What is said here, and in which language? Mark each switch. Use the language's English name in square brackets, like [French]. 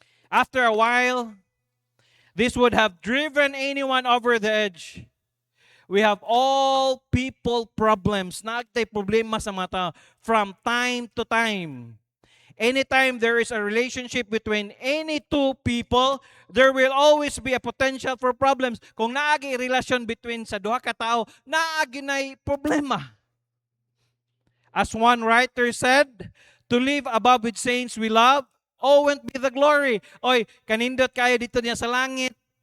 [English] After a while, this would have driven anyone over the edge. We have all people problems. [Cebuano] Naagtay problema sa mga tao [English] from time to time. Anytime there is a relationship between any two people, there will always be a potential for problems. [Cebuano] Kung naagi relasyon between sa duha ka tao, naagi nay problema. [English] As one writer said, to live above with saints we love, won't be the glory. [Cebuano] Oy, kanindot kayo dito niya sa langit.